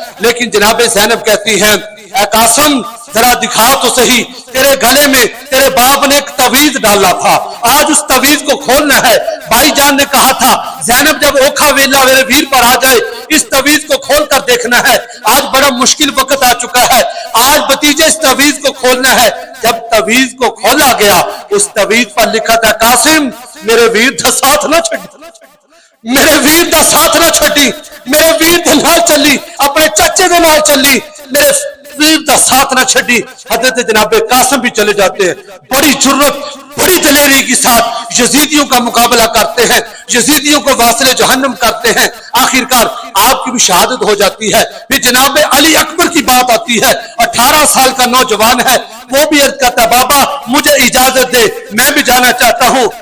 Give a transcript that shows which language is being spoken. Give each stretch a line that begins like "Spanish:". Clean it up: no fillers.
Urdu: لیکن جناب زینب کہتی ہیں اے قاسم ذرا دکھا تو صحیح تیرے گلے میں تیرے باپ نے ایک تعویذ ڈالا تھا, آج اس تعویذ کو کھولنا ہے. بھائی جان نے کہا تھا زینب جب اوکھا ویلا میرے ویر پر آ جائے اس تعویذ کو کھول کر دیکھنا ہے. آج بڑا مشکل وقت آ چکا ہے, آج بھتیجے اس تعویذ کو کھولنا ہے. جب تعویذ کو کھولا گیا اس تعویذ پر لکھا تھا
Punjabi: قاسم میرے ویر دا ساتھ نہ چھڈی, میرے ویر دا ساتھ نہ چھڈی, میرے ویر دے نال چلی, اپنے چچے دے نال چلی, میرے ویر دا ساتھ نہ چھڈی.
Urdu: حضرت جناب قاسم بھی چلے جاتے ہیں, بڑی جرت بڑی دلیری کے ساتھ یزیدیوں کا مقابلہ کرتے ہیں, یزیدیوں کو واصل جہنم کرتے ہیں. آخر کار آپ کی بھی شہادت ہو جاتی ہے. پھر جناب علی اکبر کی بات آتی ہے, 18 سال کا نوجوان ہے, وہ بھی عرض کرتا بابا مجھے اجازت دے میں بھی جانا چاہتا ہوں.